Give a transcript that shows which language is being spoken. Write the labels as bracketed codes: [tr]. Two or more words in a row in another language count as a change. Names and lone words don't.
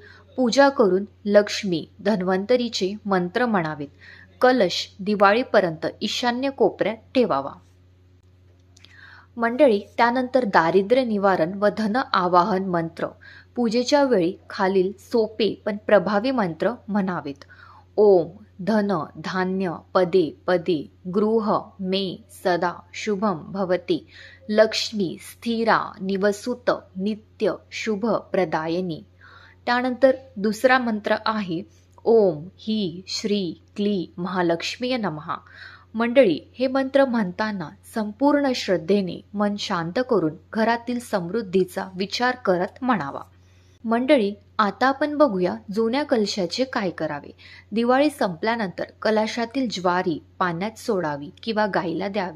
[mr] पूजा करून लक्ष्मी, धन्वंतरीचे मंत्र म्हणावेत. कलश दिवाळीपर्यंत ईशान्य कोपऱ्यात ठेवावा. मंडळी, त्यानंतर दारिद्र्य निवारण व धन आवाहन मंत्र. पूजेच्या वेळी खालील सोपे पण प्रभावी मंत्र म्हणावेत. [sa] ओम धन धान्य पदे पदे गृह मे सदा शुभम भवते लक्ष्मी स्थिरा निवसुत नित्य शुभ प्रदायनी. [mr] त्यानंतर दुसरा मंत्र आहे [sa] ओम ही श्री क्ली महालक्ष्मीय नमः. [mr] मंडळी, हे मंत्र म्हणताना संपूर्ण श्रद्धेने मन शांत करून घरातील समृद्धीचा विचार करत म्हणावा. मंडळी, आता आपण बघूया जुन्या कलशाचे काय करावे. दिवाळी संपल्यानंतर कलशातील ज्वारी पाण्यात सोडावी किंवा गाईला द्यावी.